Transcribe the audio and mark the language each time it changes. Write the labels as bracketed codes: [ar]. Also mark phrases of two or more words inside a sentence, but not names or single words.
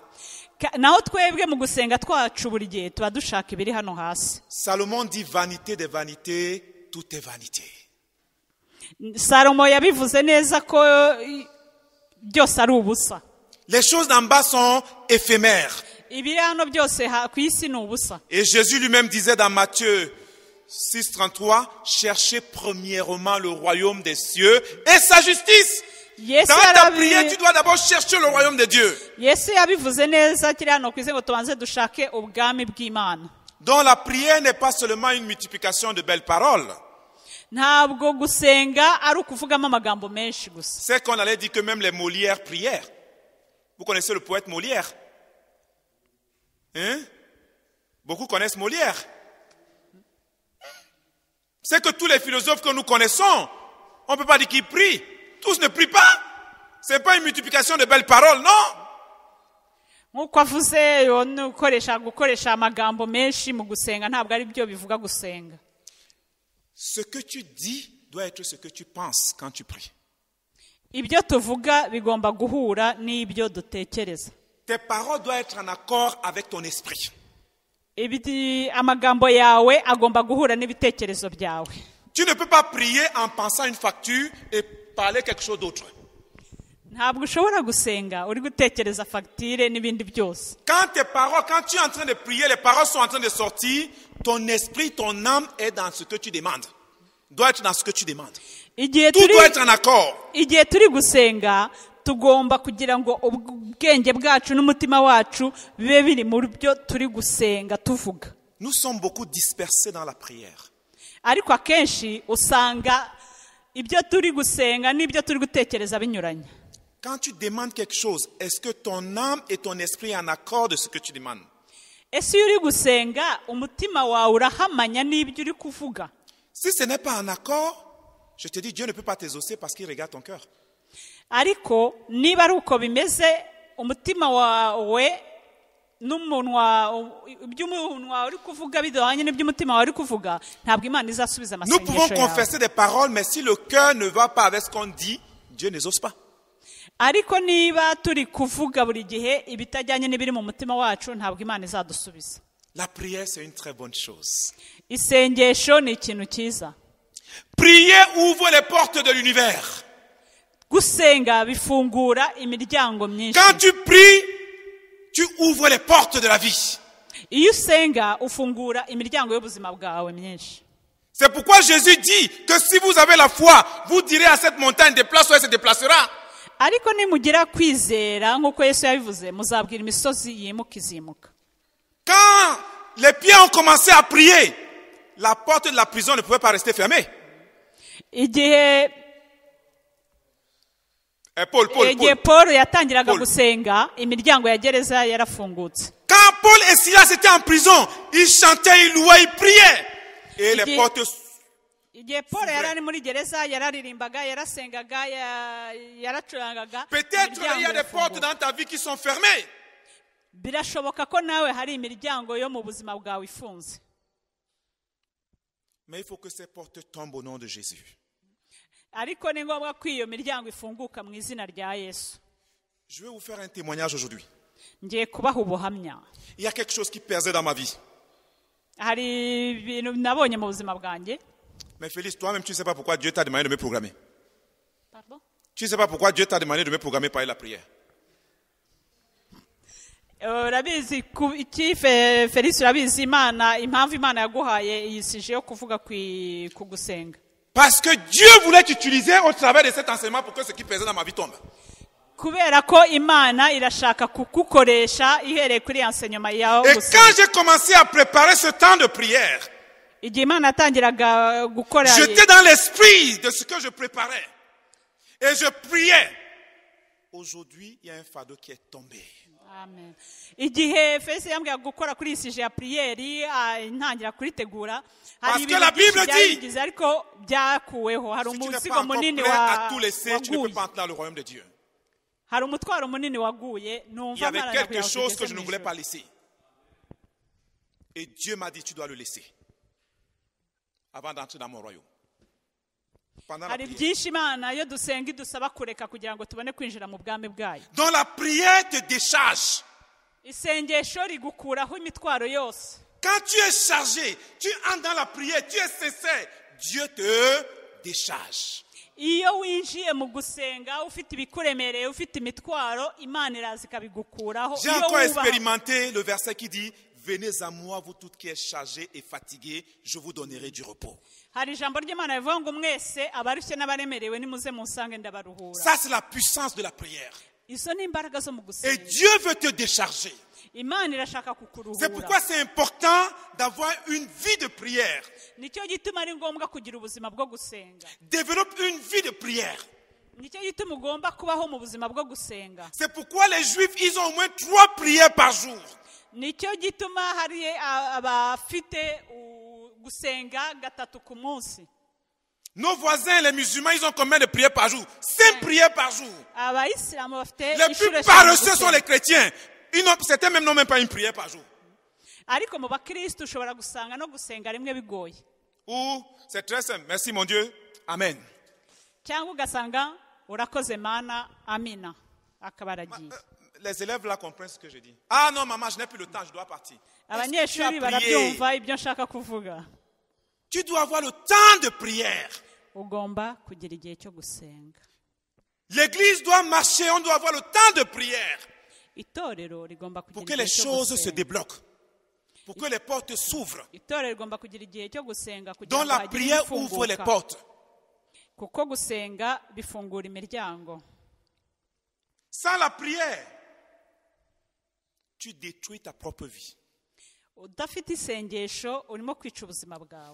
[rw] Naho twebwe mu gusenga twacu buri gihe tuba dushaka ibiri hano hasi. [fr] Salomon dit vanité des vanités, tout est vanité. [rw] Salomo yabivuze neza ko byose ari ubusa. [fr] Les choses d'en bas sont éphémères. [rw] Ibiri hano byose ku isi ni ubusa. [fr] Et Jésus lui-même disait dans Matthieu 6,33, cherchez premièrement le royaume des cieux et sa justice. Dans ta prière, tu dois d'abord chercher le royaume de Dieu. [rw] Yesu yabivuze neza kiri hano ku isi ngo tubanze dushake ubwami bw'Imana. [fr] Donc la prière n'est pas seulement une multiplication de belles paroles. [rw] Ntabwo gusenga ari ukuvugamo amagambo menshi gusa. [fr] C'est qu'on allait dire que même les Molières prièrent. Vous connaissez le poète Molière? Hein? Beaucoup connaissent Molière. C'est que tous les philosophes que nous connaissons, on ne peut pas dire qu'ils prient. Tous ne prient pas. Ce n'est pas une multiplication de belles paroles, non. [rw] Nkuko avuze gukoresha amagambo menshi mu gusenga ntabwo ari byo bivuga gusenga. [fr] Ce que tu dis doit être ce que tu penses quand tu pries. [rw] Ibyo tuvuga bigomba guhura n'ibyo dutekereza. [fr] Tes paroles doivent être en accord avec ton esprit. [rw] Amagambo yawe agomba guhura n'ibitekerezo byawe. [fr] Tu ne peux pas prier en pensant une facture et parler quelque chose d'autre. [rw] Ntabwo ushobora gusenga uri gutekereza facture n'ibindi byose. [fr] Quand tu es en train de prier, les paroles sont en train de sortir, ton esprit, ton âme est dans ce que tu demandes. Doit être dans ce que tu demandes. Tout doit être en accord. [rw] Igihe turi gusenga tugomba kugira ngo ubwenge bwacu n'umutima wacu bibe biri mu byo turi gusenga tuvuga. [fr] Nous sommes beaucoup dispersés dans la prière. [rw] Ariko akenshi usanga ibyo turi gusenga n'ibyo turi gutekereza binyuranye. [fr] Quand tu demandes quelque chose, est-ce que ton âme et ton esprit sont en accord de ce que tu demandes? [rw] ese iyo uri gusenga umutima wawe urahamanya n'ibyo uri kuvuga? [fr] Si ce n'est pas en accord, je te dis, Dieu ne peut pas t'exaucer parce qu'il regarde ton cœur. [rw] ariko niba ari uko bimeze umutima wawe n'umunwa iby'umunwa uri kuvuga bidahanye n'iby'umutima wawe uri kuvuga, ntabwo Imana izasubiza [fr] Nous [rw] amasengesho [fr] pouvons [rw] yawe. [fr] confesser des paroles, mais si le cœur ne va pas avec ce qu'on dit, Dieu n'exauce pas. [rw] ariko niba turi kuvuga buri gihe ibitajyanye n'ibiri mu mutima wacu, ntabwo Imana izadusubiza. [fr] La prière, c'est une très bonne chose. [rw] Isengesho ni ikintu cyiza. [fr] Prier ouvre les portes de l'univers. [rw] Gusenga bifungura imiryango myinshi. [fr] Quand tu pries, tu ouvres les portes de la vie. [rw] Iyo usenga ufungura imiryango y'ubuzima bwawe myinshi. [fr] C'est pourquoi Jésus dit que si vous avez la foi, vous direz à cette montagne, déplace-toi, elle se déplacera. [rw] Ariko nimugira kwizera nk'uko Yesu yabivuze, muzabwira imisozi yimuka izimuka. [fr] Quand les pieds ont commencé à prier, la porte de la prison ne pouvait pas rester fermée. [rw] Igihe Paul yatangiraga gusenga, imiryango ya gereza yarafungutse. [fr] Quand Paul et Silas étaient en prison, ils chantaient, ils louaient, ils priaient. Et les portes... [rw] Igihe Paul yari ari muri gereza yararirimbaga, yarasengaga, yaracurangaga. [fr] Peut-être il y a des portes dans ta vie qui sont fermées. [rw] Birashoboka ko nawe hari imiryango yo mu buzima bwawe ifunze. [fr] Mais il faut que ces portes tombent au nom de Jésus. [rw] Ariko ni ngombwa ko iyo miryango ifunguka mu izina rya Yesu. [fr] Je vais vous faire un témoignage aujourd'hui. [rw] Ngiye kubaha ubuhamya. [fr] Il y a quelque chose qui pesait dans ma vie. [rw] Hari ibintu nabonye mu buzima bwanjye. [fr] Mais Félix, toi-même, tu ne sais pas pourquoi Dieu t'a demandé de me programmer. Pardon? Tu ne sais pas pourquoi Dieu t'a demandé de me programmer par la prière. [rw] Urabizi iki Félix, urabizi Imana impamvu Imana yaguhaye iyi sije yo kuvuga ku gusenga. [fr] Parce que Dieu voulait t'utiliser au travers de cet enseignement pour que ce qui pesait dans ma vie tombe. [rw] Kubera ko Imana irashaka kukukoresha ihereye kuri enseignement yawe [fr] Et [rw] gusenga. [fr] quand j'ai commencé à préparer ce temps de prière, [rw] Igihe Imana atangiraga gukora, [fr] j'étais dans l'esprit de ce que je préparais. Et je priais. Aujourd'hui, il y a un fardeau qui est tombé. Amen. [rw] Igihe Félix yambwiye gukora kuri sije ya prieri, intangira kuritegura, hari ibintu byagize ariko byakuweho. Hari umuzigo munini wa [fr] tu ne peux pas entrer dans le royaume de Dieu. [rw] Hari umutwaro munini waguye, [fr] Il y avait quelque chose que je ne voulais pas laisser. Et Dieu m'a dit, tu dois le laisser. Avant d'entrer dans mon royaume. [rw] Hari byinshi Imana yo dusenga idusaba kureka kugira ngo tubone kwinjira mu bwami bwayo. [fr] Donc la prière te décharge. [rw] Isengesho rigukuraho imitwaro yose. [fr] Quand tu es chargé, tu entres dans la prière, tu es sincère, Dieu te décharge. [rw] Iyo winjiye mu gusenga ufite ibikuremereye, ufite imitwaro, Imana iraza ikabigukuraho. [fr] J'ai encore expérimenté le verset qui dit, venez à moi, vous toutes qui êtes chargés et fatigués, je vous donnerai du repos. [rw] Hari ijambo ry'Imana rivuga ngo mwese abarushye n'abaremerewe nimuze munsange ndabaruhura. [fr] Ça, c'est la puissance de la prière. [rw] Izo ni imbaraga zo mu [fr] Et [rw] gusenga. [fr] Dieu veut te décharger. [rw] Imana irashaka kukuruhura. [fr] C'est pourquoi c'est important d'avoir une vie de prière. [rw] Nicyo gituma ari ngombwa kugira ubuzima bwo gusenga. [fr] Développe une vie de prière. [rw] Nicyo gituma ugomba kubaho mu buzima bwo gusenga. [fr] C'est pourquoi les Juifs, ils ont au moins 3 prières par jour. [rw] Nicyo gituma hari abafite gusenga gatatu ku munsi. [fr] Nos voisins, les musulmans, ils ont combien de prières par jour? 5 prières par jour. [rw] Abayisilamu bafite [fr] Les plus paresseux sont les chrétiens. Certains même n'ont même pas une prière par jour. [rw] Ariko mu bakristo ushobora gusanga no gusenga rimwe bigoye. [fr] Ou c'est très simple. Merci mon Dieu. Amen. [rw] Cyangwa ugasanga urakoze Mana, amina. Akabaragiye. [fr] Les élèves là comprennent ce que je dis. Ah non maman, je n'ai plus le temps, je dois partir. [rw] Abanyeshuri barabyumva ibyo nshaka kuvuga. [fr] Tu dois avoir le temps de prière. [rw] Ugomba kugira igihe cyo gusenga. [fr] L'église doit marcher, on doit avoir le temps de prière. [rw] Itorero rigomba kugira [fr] pour que les choses se débloquent. Pour que les portes s'ouvrent. [rw] Itorero rigomba kugira igihe cyo gusenga kugira [fr] Donc la prière ouvre les portes. [rw] Kuko gusenga bifungura imiryango. [fr] Sans la prière, tu détruis ta propre vie. [rw] Udafite isengesho urimo kwica ubuzima bwawe.